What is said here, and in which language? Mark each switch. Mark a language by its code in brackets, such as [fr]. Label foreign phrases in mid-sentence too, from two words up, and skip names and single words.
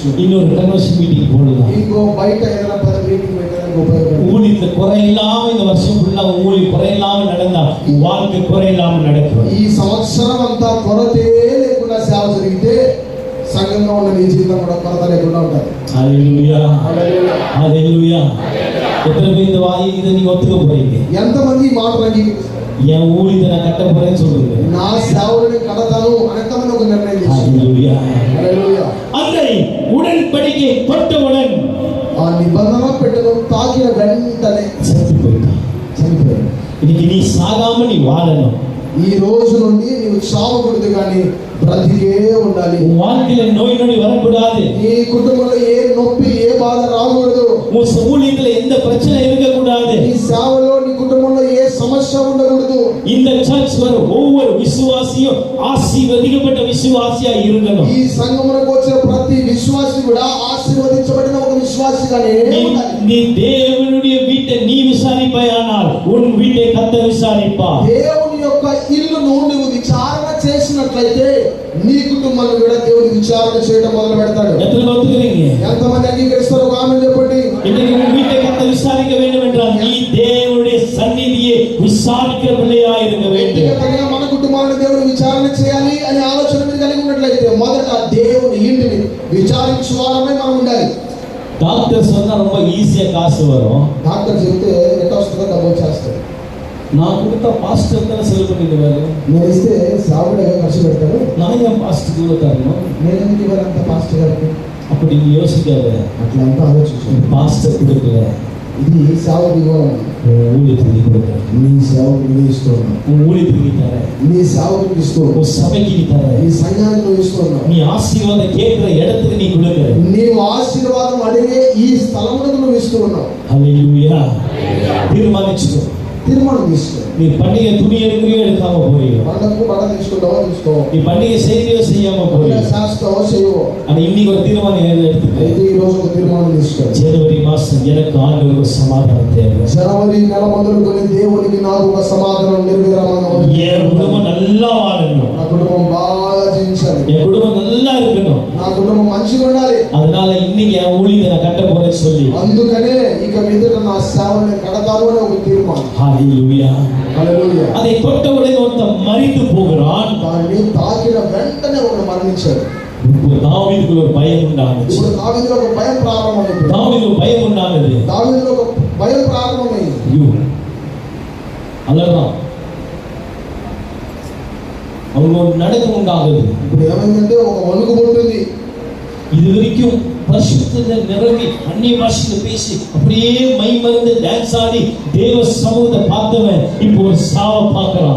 [ta] இன்னொரு [en] convention meeting [ta] போடலாம். [te] ఇంకో బయట ఏదైనా పెద్ద మీటింగ్ పెట్టడానికి ఉపయోగపడుతుంది. [ta] ஊழியத்துல குறை இல்லாம இந்த வருஷம் ஃபுல்லா ஊழியம் குறை இல்லாம நடந்தா வாழ்க்கை குறை இல்லாம நடக்கும். [te] ఈ సంవత్సరం అంతా కొరతే లేకుండా సేవ జరిగితే సంఘంలో ఉన్న నీ జీవితం కూడా కొరత లేకుండా ఉంటుంది. హల్లెలూయా, హల్లెలూయా. [ta] எத்தனை பேர் இந்த வாய் இதை நீங்க ஒத்துக்க போறீங்க? [te] ఎంతమంది ఈ మాటలు అంగీకరిస్తారు? [ta] என் ஊழியத்தை நான் கட்ட போறேன்னு சொல்றீங்க. [te] నా సేవని కడతాను అనేకమంది ఒక నిర్ణయం చేశారు. [ta] ஹல்லேலூயா. [te] హల్లెలూయా. [ta] அந்த உடன்படிக்கை தொட்டவுடன் [te] ఆ నిబంధన పెట్టెను తాకిన వెంటనే చనిపోయినాడు. చనిపోయాడు. [ta] இன்னைக்கு நீ சாகாம நீ வாழணும். [te] ఈ రోజు నుండి నీవు చావకూడదు కానీ బ్రతికే ఉండాలి. [ta] உன் வாழ்க்கையில நோய் நொடி வரக்கூடாது. [te] నీ కుటుంబంలో ఏ నొప్పి ఏ బాధ రాకూడదు. [ta] உன் ஊழியத்துல எந்த பிரச்சனை இருக்கக்கூடாது. [te] నీ సేవలో నీ కుటుంబంలో ఏ సమస్య ఉండకూడదు. [ta] இந்த சர்ச் வர ஒவ்வொரு விசுவாசியும் ஆசீர்வதிக்கப்பட்ட விசுவாசியா இருக்கணும். [te] ఈ సంఘమునకు వచ్చిన ప్రతి విశ్వాసి కూడా ఆశీర్వదించబడిన ఒక విశ్వాసిగానే ఉండాలి. [ta] நீ தேவனுடைய வீட்டை நீ விசாரிப்பாயானால் உன் வீட்டை கர்த்தர் விசாரிப்பார். [te] దేవుని యొక్క ఇల్లును నువ్వు విచారణ చేసినట్లయితే నీ కుటుంబాన్ని కూడా దేవుని విచారణ చేయడం మొదలు పెడతాడు. [ta] எத்தனை ஒத்துக்கிறீங்க? [te] ఎంతమంది అంగీకరిస్తారు? ఒక ఆమె చెప్పండి. [ta] இன்னைக்கு உன் வீட்டை கர்த்தர் விசாரிக்க வேண்டும் என்றால் நீ தேவனுடைய சந்நிதியை விசாரிக்கிற பிள்ளையா இருக்க வேண்டும். [te] వ్యక్తిగతంగా మన కుటుంబాన్ని దేవుని విచారణ చేయాలి అనే ఆలోచన మీరు కలిగి ఉన్నట్లయితే మొదట దేవుని ఇంటిని విచారించు వారమే మనం ఉండాలి. [ta] டாக்டர் சொன்னா ரொம்ப ஈஸியா காசு வரும். [te] డాక్టర్ చెప్తే ఎట్లా వస్తుందో డబ్బు చేస్తాడు. [ta] நான் கொடுத்தா பாஸ்டர் தானே செலவு பண்ணிடுவாரு. [te] నేను ఇస్తే సాగుడే ఖర్చు పెడతాడు. [ta] நான் ஏன் பாஸ்டருக்கு தரணும்? [te] నేను ఎందుకు ఇవ్వాలంత పాస్టర్ గారికి? [ta] அப்படி நீ யோசிக்காத. [te] అట్లా అంతా ఆలోచించు. [ta] பாஸ்டர் கொடுக்கல, [te] ఇది సేవకు ఇవ్వాలని [ta] உன் ஊழியத்துக்கு கொடுக்குற, [te] నీ సేవకు నువ్వు ఇస్తున్నావు. [ta] உன் ஊழியத்துக்கு தர, [te] నీ సేవకు ఇస్తున్నావు. [ta] உன் சபைக்கு நீ தர, [te] నీ సంఘానికి నువ్వు ఇస్తున్నావు. [ta] நீ ஆசீர்வாதம் கேட்கிற இடத்துக்கு நீ கொடுக்குற. [te] నీవు ఆశీర్వాదం అడిగే ఈ స్థలమునకు నువ్వు ఇస్తున్నావు. హల్లెలూయా. తీర్మానించుకో. తీర్మానం తీసుకో. [ta] நீ பண்டிகை துணி எடுக்கிறியோ எடுக்காம போறியோ, [te] పండగకు బట్ట తీసుకుంటావో తీసుకో, [ta] நீ பண்டிகை செய்யறியோ செய்யாம போறியோ, [te] శాస్త్రవో చేయవో, [ta] ஆனா இன்னைக்கு ஒரு தீர்மானம் எடுத்துக்க. [te] అయితే ఈ రోజు ఒక తీర్మానం తీసుకో. [ta] ஜனவரி மாசம் எனக்கு ஆண்டவர் ஒரு சமாதானம் தேவை. [te] జనవరి నెల మొదలుకొని దేవునికి నాకు ఒక సమాధానం నిర్విరామంగా ఉంది. [ta] என் குடும்பம் நல்லா வாழணும், [te] నా కుటుంబం బాగా జీవించాలి, [ta] என் குடும்பம் நல்லா இருக்கணும். [te] నా కుటుంబం మంచిగా ఉండాలి. [ta] அதனால இன்னைக்கு என் ஊழியத்தை நான் கட்ட போறேன்னு சொல்லி [te] అందుకనే ఇక మీదట నా సేవని కడతాను అనే ఒక తీర్మానం. [ta] ஹalleluya. [te] హల్లెలూయా. [ta] அதை தொட்டவுடனே ஒருத்தன் மரித்து போகிறான். [te] దాన్ని తాకిన వెంటనే ఒకడు మరణించాడు. [ta] இப்போ தாவீதுக்கு ஒரு பயம் உண்டானது. [te] ఇప్పుడు దావీదులో ఒక భయం ప్రారంభమైంది. [ta] தாவீதுக்கு பயம் உண்டானது. [te] దావీదులో ఒక భయం ప్రారంభమైంది. [ta] ஐயோ அலறான். அவனுக்கு ஒரு நடுக்கம் உண்டாகுது. [te] ఇప్పుడు ఏమైందంటే ఒక వణుకు పుట్టింది. [ta] இது வரைக்கும் பரிசுத்தத்தை நிரம்பி அந்நிய பாஷையில பேசி அப்படியே மை மறந்து டான்ஸ் ஆடி தேவ சமூகத்தை பார்த்தவன் இப்போ ஒரு சாவை பார்க்கறான்.